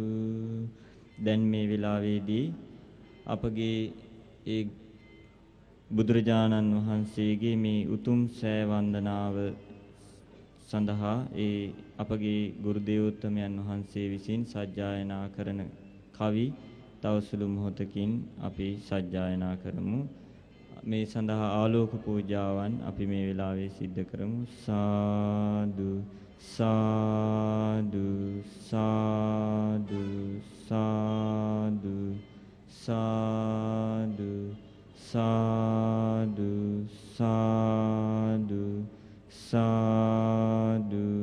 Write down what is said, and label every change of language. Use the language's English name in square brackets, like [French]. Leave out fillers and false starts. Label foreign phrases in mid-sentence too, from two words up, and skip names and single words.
[Sinhala] දැන් මේ වෙලාවේදී අපගේ ඒ බුදුරජාණන් වහන්සේගේ මේ උතුම් සෑ වන්දනාව සඳහා ඒ අපගේ ගුරු දේවෝත්තමයන් වහන්සේ විසින් සජ්ජායනා කරන කවි තවසුළු මොහොතකින් අපි සජ්ජායනා කරමු. මේ සඳහා ආලෝක පූජාවන් අපි මේ වෙලාවේ සිද්ධ කරමු. සාදු සාදු සාදු සාදු සාදු සාදු සාදු සාදු